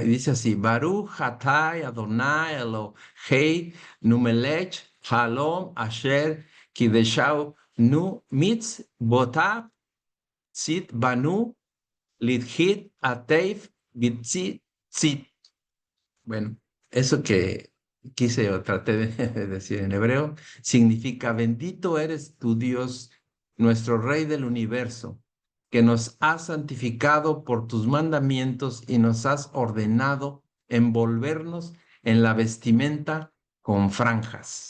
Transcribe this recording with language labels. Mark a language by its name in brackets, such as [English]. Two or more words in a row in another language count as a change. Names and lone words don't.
[Spanish] Y dice así, [Hebrew] ברוך אתה אדני אלהינו מלך העולם אשר קדשנו במצותיו וצונו להתעטף בציצית. [Spanish] Bueno, eso que quise o traté de decir en hebreo significa bendito eres tu Dios, nuestro Rey del universo, que nos has santificado por tus mandamientos y nos has ordenado envolvernos en la vestimenta con franjas.